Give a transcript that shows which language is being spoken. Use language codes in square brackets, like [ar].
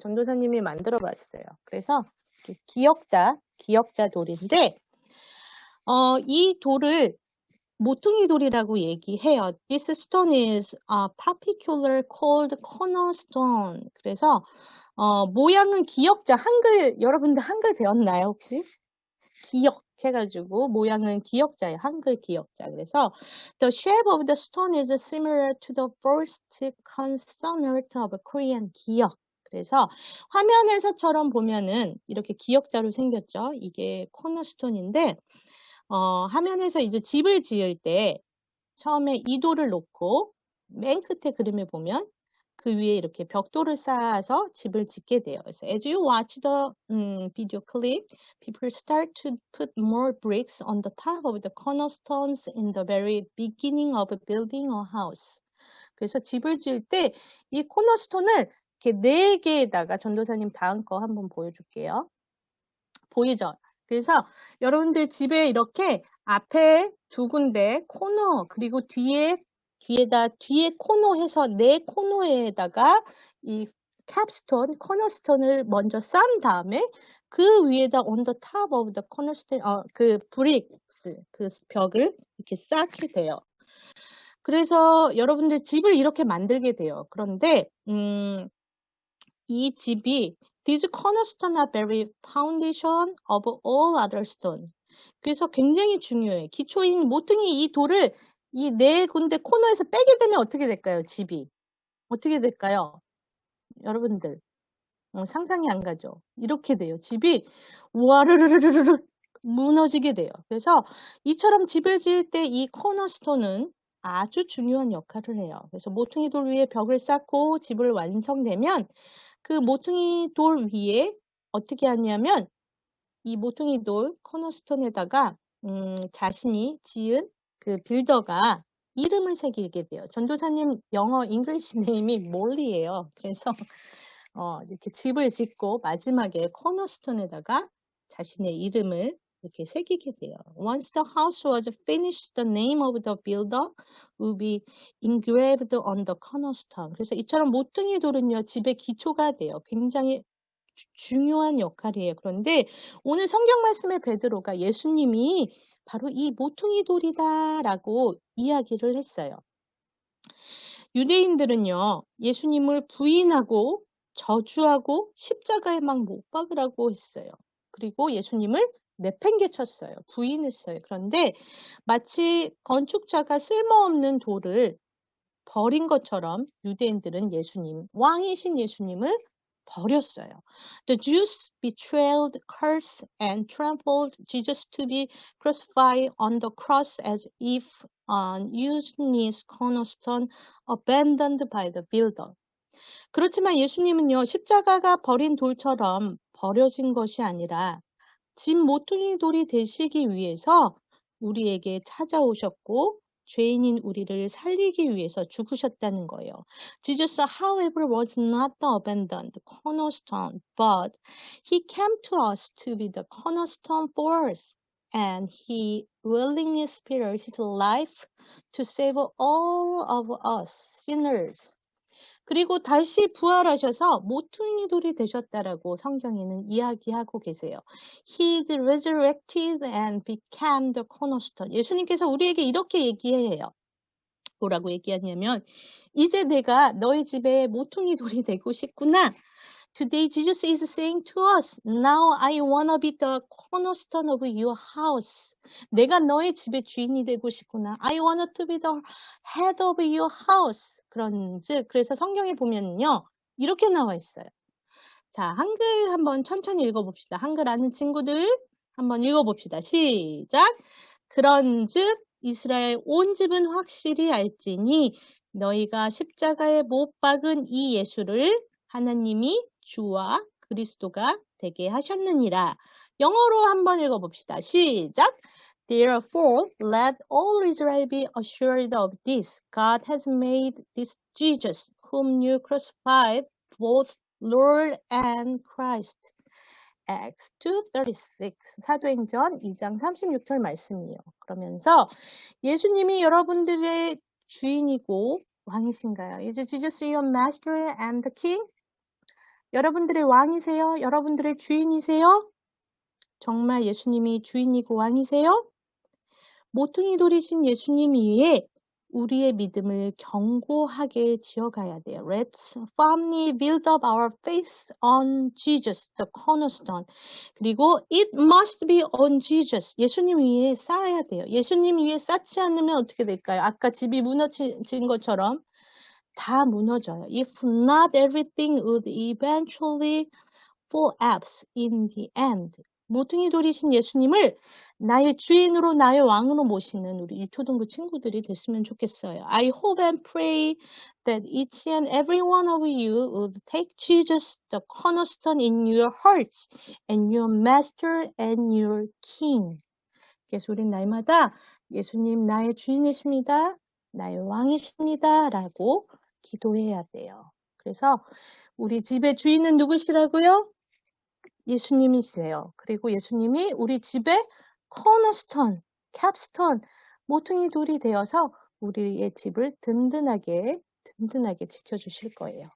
[ko] 전도사님이 만들어 봤어요. 그래서 기역자 돌인데, 이 돌을 모퉁이 돌이라고 얘기해요. [en] This stone is particular called cornerstone. [ko] 그래서 모양은 기역자, 여러분들 한글 배웠나요, 혹시? 기역 해가지고 모양은 기역자예요. 한글 기역자. 그래서 [en] the shape of the stone is similar to the first consonant of Korean 기역. [ko] 그래서 화면에서처럼 보면은 이렇게 기역자로 생겼죠. 이게 코너스톤인데 화면에서 이제 집을 지을 때 처음에 이 돌을 놓고 맨 끝에 그림을 보면 그 위에 이렇게 벽돌을 쌓아서 집을 짓게 돼요. 그래서 [en] as you watch the video clip, people start to put more bricks on the top of the cornerstones in the very beginning of building a house. [ko] 그래서 집을 지을 때 이 코너스톤을 이렇게 4개에다가 전도사님 다음 거 한번 보여줄게요. 보이죠? 그래서 여러분들 집에 이렇게 앞에 2군데 코너 그리고 뒤에 코너 해서 4코너에다가 이 캡스톤, 코너스톤을 먼저 쌓은 다음에 그 위에다 [en] on the top of the cornerstone, [ko] 그 bricks, 그 벽을 이렇게 쌓게 돼요. 그래서 여러분들 집을 이렇게 만들게 돼요. 그런데 이 집이 [en] These cornerstones are very foundation of all other stone. [ko] 그래서 굉장히 중요해요. 기초인 모퉁이 이 돌을 이 4군데 코너에서 빼게 되면 어떻게 될까요? 집이. 어떻게 될까요? 여러분들 상상이 안 가죠? 이렇게 돼요. 집이 와르르르르르 무너지게 돼요. 그래서 이처럼 집을 지을 때 이 코너스톤은 아주 중요한 역할을 해요. 그래서 모퉁이 돌 위에 벽을 쌓고 집을 완성되면 그 모퉁이 돌 위에 어떻게 하냐면 이 모퉁이 돌 코너스톤에다가 자신이 지은 그 빌더가 이름을 새기게 돼요. 전도사님 영어 잉글리시 네임이 몰리예요. 그래서 이렇게 집을 짓고 마지막에 코너스톤에다가 자신의 이름을 이렇게 새기게 돼요. [en] Once the house was finished, the name of the builder will be engraved on the cornerstone. [ko] 그래서 이처럼 모퉁이 돌은요, 집의 기초가 돼요. 굉장히 중요한 역할이에요. 그런데 오늘 성경 말씀의 베드로가 예수님이 바로 이 모퉁이 돌이다라고 이야기를 했어요. 유대인들은요, 예수님을 부인하고 저주하고 십자가에 막 못 박으라고 했어요. 그리고 예수님을 내팽개쳤어요. 부인했어요. 그런데 마치 건축자가 쓸모없는 돌을 버린 것처럼 유대인들은 왕이신 예수님을 버렸어요. [en] The Jews betrayed, cursed, and trampled Jesus to be crucified on the cross as if an unused cornerstone abandoned by the builder. [ko] 그렇지만 예수님은요, 십자가가 버린 돌처럼 버려진 것이 아니라 집 모퉁이 돌이 되시기 위해서 우리에게 찾아오셨고 죄인인 우리를 살리기 위해서 죽으셨다는 거예요. [en] Jesus, however, was not the abandoned cornerstone, but he came to us to be the cornerstone for us, and he willingly spared his life to save all of us sinners. [ko] 그리고 다시 부활하셔서 모퉁이 돌이 되셨다라고 성경에는 이야기하고 계세요. [en] He resurrected and became the cornerstone. [ko] 예수님께서 우리에게 이렇게 얘기해요. 뭐라고 얘기하냐면 이제 내가 너희 집에 모퉁이 돌이 되고 싶구나. [en] Today Jesus is saying to us, now I wanna be the cornerstone of your house. [ko] 내가 너의 집의 주인이 되고 싶구나. [en] I wanna to be the head of your house. [ko] 그런즉 그래서 성경에 보면요 이렇게 나와 있어요. 자, 한글 한번 천천히 읽어봅시다. 한글 아는 친구들 한번 읽어봅시다. 시작. 그런즉 이스라엘 온 집은 확실히 알지니 너희가 십자가에 못 박은 이 예수를 하나님이 주와 그리스도가 되게 하셨느니라. 영어로 한번 읽어봅시다. 시작. [en] Therefore, let all Israel be assured of this. God has made this Jesus, whom you crucified, both Lord and Christ. Acts 2:36 [ko] 사도행전 2장 36절 말씀이에요. 그러면서 예수님이 여러분들의 주인이고 왕이신가요? [en] Is Jesus your master and the king? [ko] 여러분들의 왕이세요? 여러분들의 주인이세요? 정말 예수님이 주인이고 왕이세요? 모퉁이 돌이신 예수님 위에 우리의 믿음을 견고하게 지어가야 돼요. [en] Let's firmly build up our faith on Jesus, the cornerstone. [ko] 그리고 [en] it must be on Jesus. [ko] 예수님 위에 쌓아야 돼요. 예수님 위에 쌓지 않으면 어떻게 될까요? 아까 집이 무너진 것처럼 다 무너져요. [en] If not, everything would eventually collapse in the end. [ko] 모퉁이 돌이신 예수님을 나의 주인으로 나의 왕으로 모시는 우리 유초등부 친구들이 됐으면 좋겠어요. [en] I hope and pray that each and every one of you would take Jesus the cornerstone in your hearts and your master and your king. [ko] 그래서 우린 날마다 예수님 나의 주인이십니다. 나의 왕이십니다. 라고 기도해야 돼요. 그래서 우리 집의 주인은 누구시라고요? 예수님이세요. 그리고 예수님이 우리 집의 코너스톤, 캡스톤, 모퉁이 돌이 되어서 우리의 집을 든든하게 지켜주실 거예요.